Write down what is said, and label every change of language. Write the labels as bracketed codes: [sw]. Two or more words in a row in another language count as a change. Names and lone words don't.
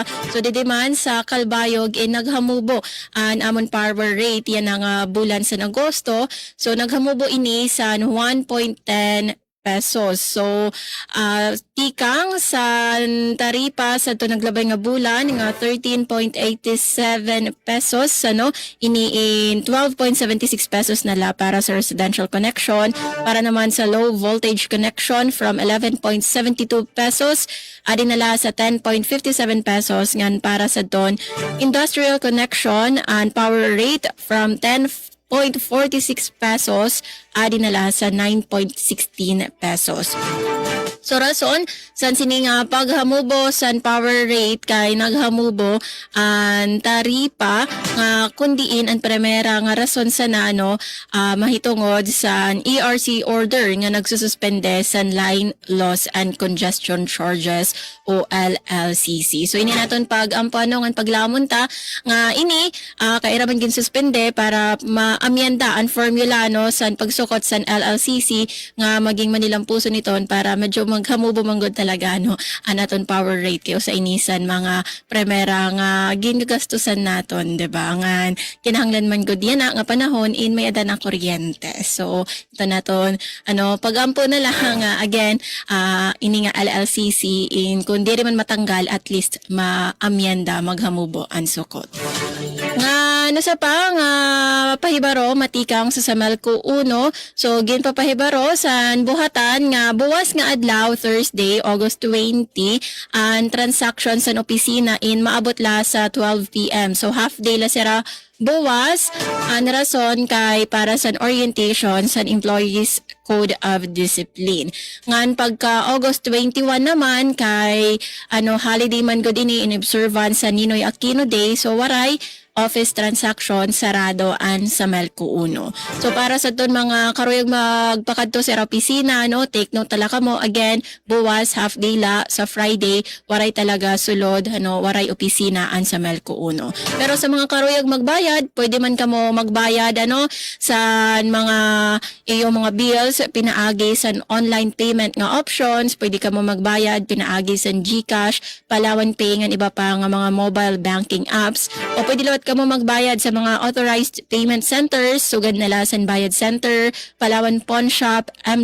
[war] So didi man sa Kalbayog naghamubo ang amon [en] power rate [war] yan ang bulan sa Agosto. So naghamubo ini sa 1.10 pesos. So tikang sa taripa sa ito naglabay nga bulan nga 13.87 pesos ini in 12.76 pesos nala para sa [en] residential connection. [war] Para naman sa [en] low voltage connection [war] from 11.72 pesos adi nala sa 10.57 pesos ngan para sa don [en] industrial connection and power rate [war] from 10.46 pesos adi nala sa 9.16 pesos. So rason san sini nga paghamubo san [en] power rate [war] kay naghamubo ang taripa nga kundiin ang primera nga rason sa mahitungod sa ERC order nga nagsususpende sa [en] line loss and congestion charges [war] o LLCC. So ini naton pag-ampano nga paglamon ta nga ini kairaman gin suspende para maamyenda ang formula san pagsukot san LLCC nga maging manilang puso niton para medyo maghamubo manggod talaga anaton [en] power rate [war] kayo sa inisan mga primera nga ginagastusan naton, diba? Nga kinahanglan man gud yan nga panahon may ada na kuryente. So ito naton pagampo na lang again ini nga LLCC kung di man matanggal at least maamyenda maghamubo ang sukot. Nga sa pa nga pahibaro matikang sa Samalco 1. So ginpapahibaro sa buhatan nga buwas nga adlaw Thursday, August 20 ang transaction sa opisina maabot la sa 12 p.m. So [en] half day [war] la sira buwas ang rason kay para sa orientation sa Employees Code of Discipline. Ngan pagka August 21 naman kay holiday man gud ini [en] in observance [war] sa Ninoy Aquino Day. So waray [en] office transaction [war] sarado an sa Melco 1. So para sa ton mga karuyag magpakadto sa opisina, no, [en] take note [war] talaga mo again, buwas [en] half day [war] la sa Friday, waray talaga sulod, ano, waray opisina an sa Melco 1. Pero sa mga karuyag magbayad, pwede man kamo magbayad ano sa mga iyong mga bills pinaagi sa [en] online payment [war] nga options, pwede kamo magbayad pinaagi sa GCash, Palawan Pay nga iba pa nga mga [en] mobile banking apps, [war] o pwede lawat kamo magbayad sa mga [en] authorized payment centers, [war] sugad nila sa Bayad Center, Palawan Pawn Shop, M.